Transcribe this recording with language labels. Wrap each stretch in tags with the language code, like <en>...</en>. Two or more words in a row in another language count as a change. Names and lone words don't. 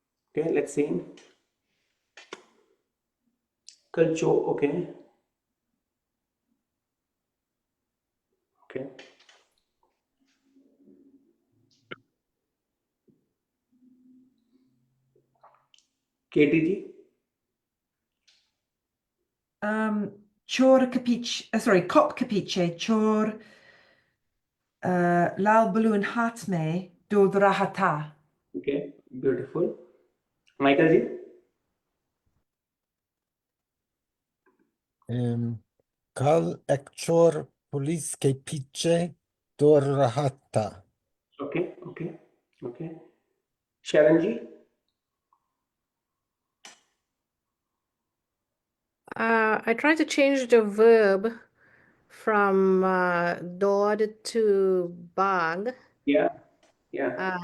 <en>Okay, let's see.</en> <hi>कल चोर,</hi> <en>okay. Okay. KTG. Chor capiche, sorry, cop capiche, chor lal balloon hat me do drahata. Okay, beautiful. Michael ji.</en> <hi>कल एकचोर पुलिस के पीछे दौड़ रहाता.</hi> <en>Okay, okay, okay. Sharon ji. I tried to change the verb from dod to bag. Yeah, yeah.</en>